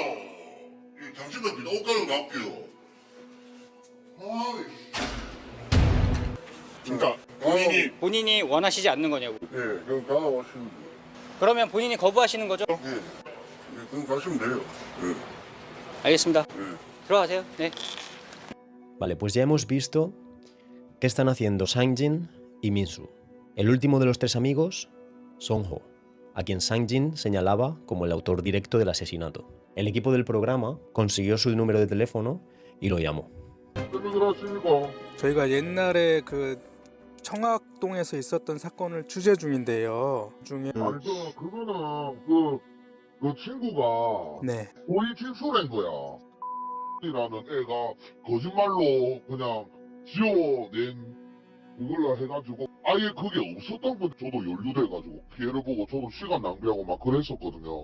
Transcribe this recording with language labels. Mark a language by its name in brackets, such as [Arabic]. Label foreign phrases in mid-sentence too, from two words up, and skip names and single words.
[Korean] 당신들 그냥 옷 가지고 나올게요. 그러니까 본인이 원하시지 않는 거냐고. 예, 그럼 가나가시면 돼요. 그러면 본인이 거부하시는 거죠? 예, 그럼 가시면 돼요. 예. 알겠습니다. 들어가세요. 네. [Spanish] Vale, pues ya hemos visto qué están haciendo Sang-jin y Min-soo. El último de los tres amigos, Song-ho, a quien Sang-jin señalaba como el autor directo del asesinato. El equipo del programa consiguió su número de teléfono y lo llamó. [Korean] 저희가 옛날에 그 청학동에서 있었던 사건을 취재 중인데요. 그거는 그 친구가 네. 고의 진술한 거야. 이라는 애가 거짓말로 그냥 지어낸 그걸로 해가지고 아예 그게 없었던 건 저도 연루돼가지고 피해를 보고 저도 시간 낭비하고 막 그랬었거든요.